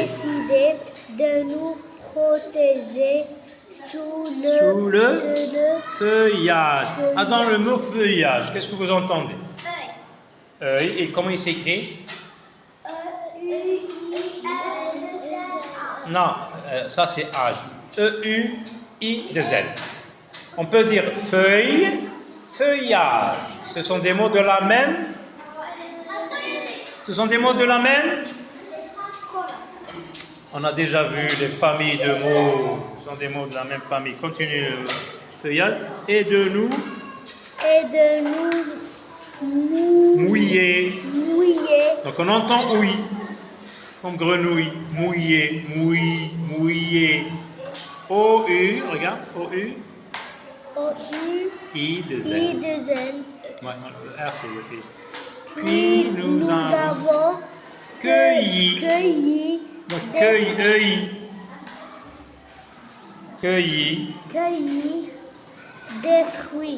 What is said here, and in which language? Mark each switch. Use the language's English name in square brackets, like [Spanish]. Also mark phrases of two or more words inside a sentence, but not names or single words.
[French] de nous protéger sous le feuillage. Ah, dans le mot feuillage, qu'est-ce que vous entendez? Et comment il s'écrit? Non, ça c'est âge. E-U-I-2-L. On peut dire feuille, feuillage. Ce sont des mots de la même. Ce sont des mots de la même. On a déjà vu les familles de mots. Ce sont des mots de la même famille. Continue. Feuillage. Et de nous. Mouiller. Donc on entend oui. Comme grenouille. Mouiller. Mouiller. O-U. Regarde. O-U. I-2-L. Ouais, le R c'est le I. Puis nous avons cueilli. Donc cueilli des fruits.